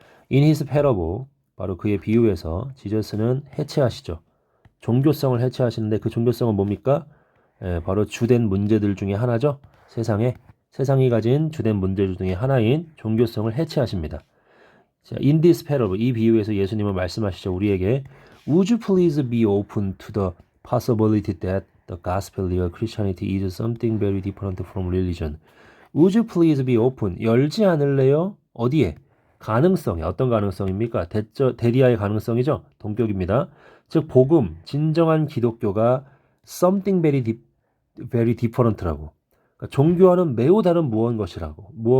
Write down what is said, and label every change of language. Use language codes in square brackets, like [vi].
[en] In his parable, [ko] 바로 그의 비유에서 지저스는 해체하시죠. 종교성을 해체하시는데 그 종교성은 뭡니까? 바로 주된 문제들 중에 하나죠. 세상이 가진 주된 문제들 중에 하나인 종교성을 해체하십니다. 자, [en] in this parable, [ko] 이 비유에서 예수님은 말씀하시죠. 우리에게 [en] Would you please be open to the possibility that the gospel of Christianity is something very different from religion? Would you please be open? [ko] 열지 않을래요? 어디에? 가능성이 어떤 가능성입니까? 데리아의 가능성이죠. 동격입니다. 즉 복음, 진정한 기독교가 [en] something very different [ko] 라고. 그러니까 종교와는 매우 다른 무언가라고.